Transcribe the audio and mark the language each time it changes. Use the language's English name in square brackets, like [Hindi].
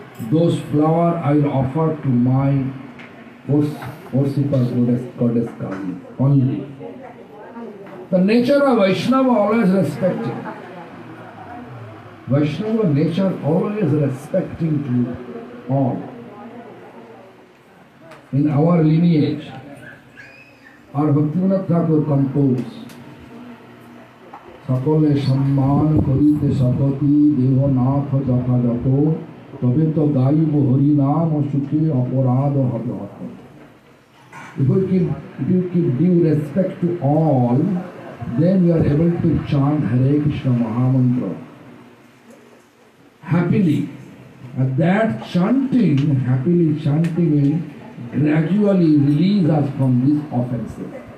[English] Those flowers I will offer to my worshipper goddess Kali only. The nature of Vaishnava always respecting. Vaishnava nature always respecting to all. in our lineage, our Bhaktivinoda Thakur composed [Bangla] সকলে সম্মান করিতে শততি দেহনাথ যথাযথ তবে তো গাইব হরিনাম সুখে অপরাধ হবে হত। [English] If you give due respect to all, then you are able to chant Hare Krishna Mahamantra happily. And that chanting, happily chanting, will gradually release us from these offenses.